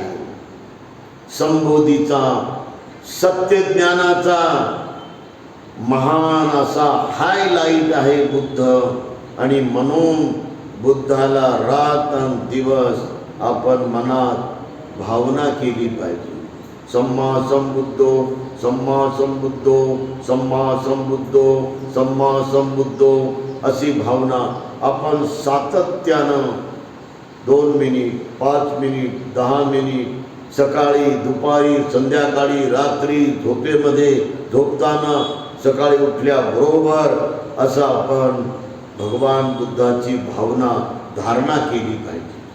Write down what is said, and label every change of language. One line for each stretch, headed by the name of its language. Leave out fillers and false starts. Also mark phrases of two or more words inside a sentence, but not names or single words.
Marathi: संबोधीचा, सत्यज्ञानाचा महान असा हायलाइट आहे बुद्ध. आणि म्हणून बुद्धाला रात आणि दिवस आपण मनात भावना केली पाहिजे.
Pali: सम्मा संबुद्धो, सम्मा संबुद्धो, सम्मा संबुद्धो, सम्मा संबुद्धो
Marathi: अशी भावना आपण सातत्यानं 2 मिनिट, 5 मिनिट, 10 मिनिट, सकाळी, दुपारी, संध्याकाळी, रात्री, झोपेमध्ये, झोपताना, सकाळी उठल्याबरोबर असं आपण भगवान बुद्धाची भावना धारणा केली पाहिजे.